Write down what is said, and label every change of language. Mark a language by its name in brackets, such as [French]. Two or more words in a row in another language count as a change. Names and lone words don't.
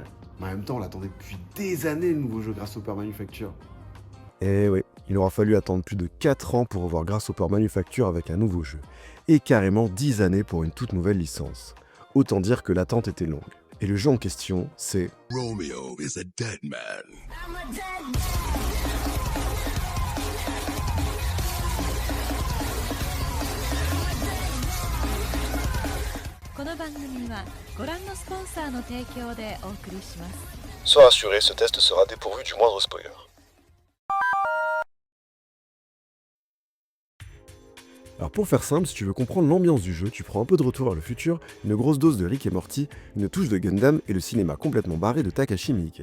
[French] Mais en même temps, on l'attendait depuis des années le nouveau jeu Grasshopper Manufacture. Eh ouais, il aura fallu attendre plus de 4 ans pour revoir Grasshopper Manufacture avec un nouveau jeu. Et carrément 10 années pour une toute nouvelle licence. Autant dire que l'attente était longue. Et le jeu en question, c'est Romeo is a dead man. [Japanese] この番組はご覧のスポンサーの提供でお送りします。 [French] Sois rassuré, ce test sera dépourvu du moindre spoiler. Alors pour faire simple, si tu veux comprendre l'ambiance du jeu, tu prends un peu de Retour vers le futur, une grosse dose de Rick et Morty, une touche de Gundam et le cinéma complètement barré de Takashi Miike.